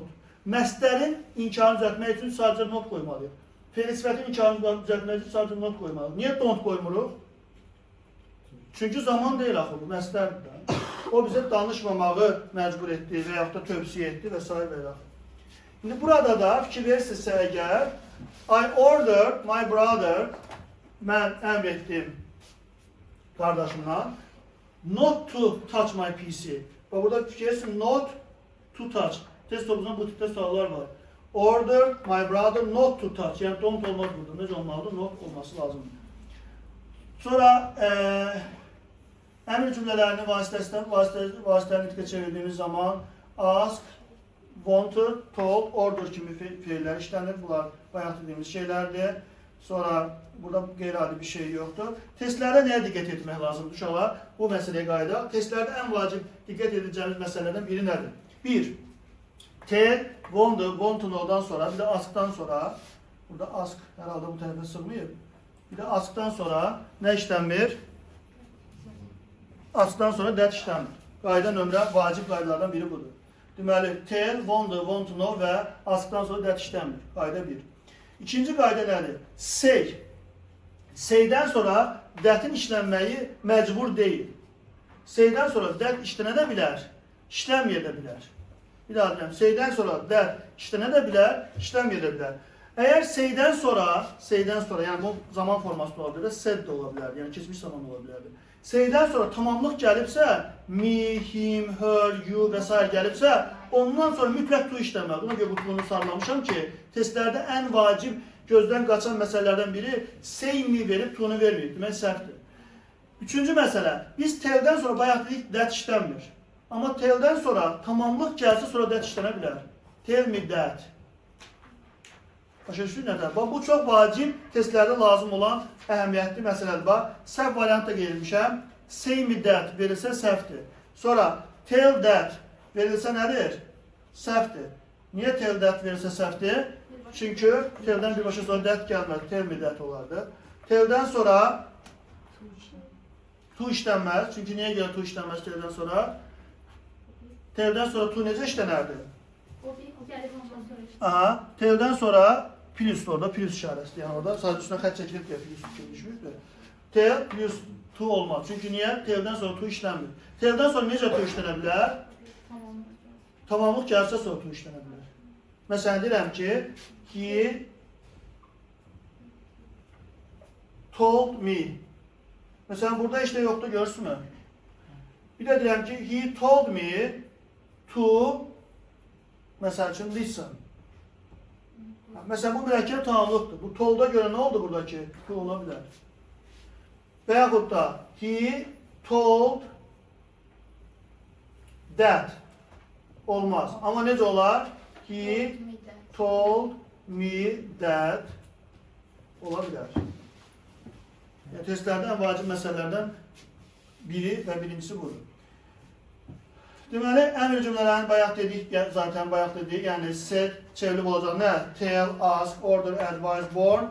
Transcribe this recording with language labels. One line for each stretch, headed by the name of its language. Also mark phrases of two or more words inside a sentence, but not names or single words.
Azerbaijani: Məsdərin inkarını düzəltmək üçün sadəcə not qoymalıyıq. Feil sifətin inkarını düzəltmək üçün sadəcə not qoymalıyıq. Niyə don't qoymuruq? Çünki zaman deyil axı bu, məsdərdir. O bizə danışmamağı məcbur etdi və yaxud da tövsiyə etdi və s. və yaxud. İndi burada da fikir verirsinizsə əgər
English: I ordered my brother,
Azerbaijani: mən əmr etdim qardaşımdan
English: not to touch my PC.
Azerbaijani: Və burada fikir verirsin
English: not to touch.
Azerbaijani: Test topuzunda bu tipdə suallar var.
English: Order my brother not to touch.
Azerbaijani: Yəni don't olmaz burada. Necə olmalıdır? Not olması lazımdır. Sonra əmr cümlələrini vasitəli nitqə çevirdiyimiz zaman
English: ask, wanted, told, order
Azerbaijani: kimi feillər işlənir. Bunlar bayaq dediyimiz şeylərdir. Sonra burada qeyri-adi bir şey yoxdur. Testlərdə nəyə diqqət etmək lazımdır uşaqlar? Bu məsələyə qayıdaq. Testlərdə ən vacib diqqət edəcəyimiz məsələlərdən biri nədir? 1. Tell,
English: want to know-dan
Azerbaijani: sonra, bir də ask'dan sonra, burada ask hər halda bu tərəfə sığmayıb. Bir də ask'dan sonra nə işlənmir? Ask'dan sonra that işlənmir. Qayda nömrə, vacib qaydalardan biri budur. Deməli,
English: tell, want to know
Azerbaijani: və ask'dan sonra that işlənmir. Qayda 1. İkinci qayda nədir? Say. Say'dən sonra that'in işlənməyi məcbur deyil. Say'dən sonra that işlənə də bilər, işlənməyə də bilər. Bir daha deyirəm, say'dən sonra that işlənə də bilər, işlənməyə də bilər. Əgər say'dən sonra, yəni bu zaman forması ola bilər, said də ola bilər, yəni keçmiş zaman ola bilərdir. Say'dən sonra tamamlıq gəlibsə,
English: me, him, her, you
Azerbaijani: və s. gəlibsə, ondan sonra mütləq to işləməli. Buna görə bu bunu sarlamışam ki, testlərdə ən vacib gözdən qaçan məsələlərdən biri
English: say me
Azerbaijani: verib, to'nu verməyib. Demək səhvdir. Üçüncü məsələ, biz tell'dən sonra bayaq dedik, that işlənmir. Amma tell'dən sonra tamamlıq gəlsə, sonra that işlənə bilər.
English: Tell me that.
Azerbaijani: Başa düşdün nədir? Bu çox vacib testlərdə lazım olan əhəmiyyətli məsələdir. Bax, səhv variantda qeyrilmişəm.
English: Say me that
Azerbaijani: verilsə səhvdir. Sonra
English: tell that
Azerbaijani: verilsə nədir? Səhvdir. Niyə
English: tell that
Azerbaijani: verilsə səhvdir? Çünki tell'dən birbaşa sonra that gəlməz.
English: Tell me that
Azerbaijani: olardı. Tell'dən sonra to işlənməz. Çünki niyə görə to işlənməz tell'dən sonra? Tell'dən sonra to necə işlənərdi? Aha, tell'dən sonra plus orada, plus işarəsidir. Yəni orada sadəcə üstünə xət çəkilib deyə plus düşmüşdür.
English: Tell plus To
Azerbaijani: olmaz. Çünki niyə? Teldən sonra to işlənmir. Teldən sonra necə to işlənə bilər? Tamamlıq gəlsə sonra to işlənə bilər. Məsələn, deyirəm ki,
English: he told me.
Azerbaijani: Məsələn, burada işlə yoxdur, görürsünüz mü? Bir də deyirəm ki,
English: he told me to,
Azerbaijani: məsəl üçün, listen. Məsələn, bu mürəkkəb tamamlıqdır. Bu told'a görə nə oldu buradakı? To ola bilər. Və yaxud da,
English: he told that
Azerbaijani: olmaz. Amma necə olar?
English: He told me that
Azerbaijani: ola bilər. Yəni, testlərdə ən vacib məsələlərdən biri və birincisi budur. Deməli, əmr cümlələrini bayaq dedik, zaten bayaq dedik, yəni said çevrilib olacaq nə?
English: Tell, ask, order, advise, warn.